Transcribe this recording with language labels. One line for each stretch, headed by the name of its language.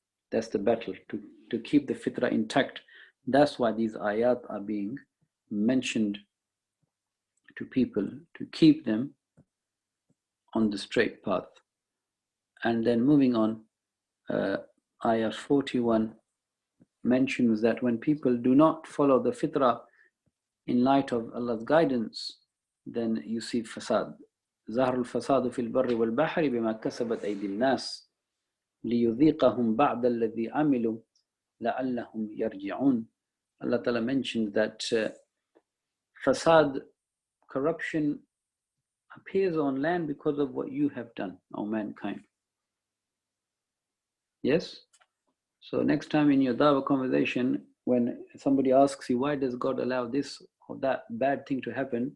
English: That's the battle, to keep the fitra intact. That's why these ayat are being mentioned to people, to keep them on the straight path. And then moving on, ayah 41 mentions that when people do not follow the fitrah in light of Allah's guidance, then you see fasad.
Arabic: ظهر الفساد في البر والبحر بما كسبت أيدي الناس ليذيقهم بعض الذي عملوا لعلهم يرجعون.
English: Allah Ta'ala mentioned that fasad, corruption, appears on land because of what you have done, O mankind. Yes? So next time in your dawah conversation, when somebody asks you, why does God allow this or that bad thing to happen?